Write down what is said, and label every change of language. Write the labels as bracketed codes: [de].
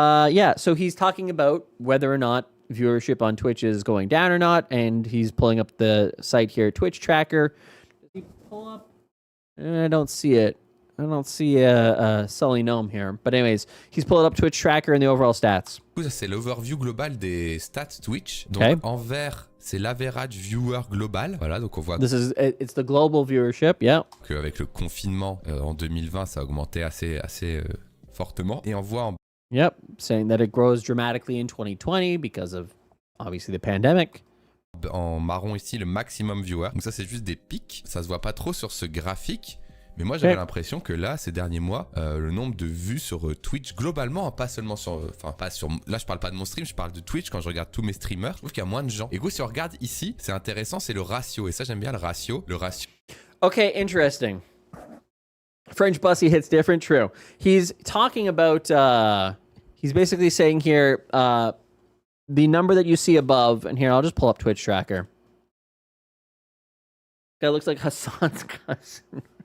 [en] Yeah, so he's talking about whether or not viewership on Twitch is going down or not, and he's pulling up the site here, Twitch Tracker. Does he pull up? I don't see it. Sully Gnome here. But anyways, he's pulled up Twitch tracker and the overall stats. [fr] Du coup, ça, c'est l'overview global des stats Twitch. Donc, [en] Okay. [fr] en vert, c'est l'average viewer global. Voilà, donc on voit [en] It's the global viewership, yeah. [fr] qu'avec le confinement en 2020, ça a augmenté assez fortement. Et on voit en [en] Yep, saying that it grows dramatically in 2020 because of, obviously, the pandemic. [fr] En marron ici, le maximum viewer. Donc ça, c'est juste des pics. Ça se voit pas trop sur ce graphique. Mais moi, j'avais l'impression que là, ces derniers mois, le nombre de vues sur Twitch, globalement, pas seulement sur... Enfin, pas sur... Là, je parle pas de mon stream, je parle de Twitch. Quand je regarde tous mes streamers, je trouve qu'il y a moins de gens. Et du coup, si on regarde ici, c'est intéressant, c'est le ratio. Et ça, j'aime bien le ratio. Le ratio... [en] Okay, interesting. French Bussey hits different, true. He's talking about, he's basically saying here, the number that you see above, and here, I'll just pull up Twitch tracker. Guy looks like Hassan's cousin.